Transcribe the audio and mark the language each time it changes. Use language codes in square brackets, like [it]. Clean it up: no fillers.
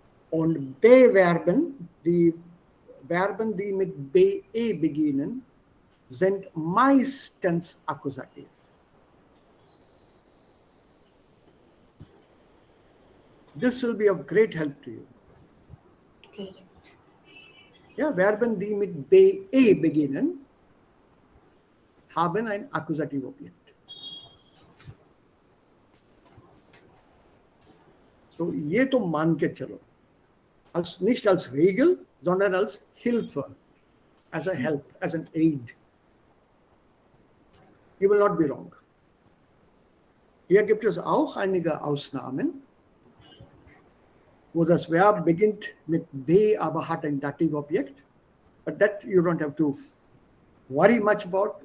[de] Und B-Verben, die Verben, die mit BE beginnen, sind meistens Akkusativ. [en] This will be of great help to you. Correct. [de] Ja, Verben, die mit BE beginnen, haben ein Akkusativobjekt. So, [hi] ये तो मान के चलो, [de] nicht als Regel, sondern als Hilfe, [en] as a help, as an aid. You will not be wrong. [de] Hier gibt es auch einige Ausnahmen, wo das Verb beginnt mit B, aber hat ein Dativobjekt. [en] But that you don't have to worry much about.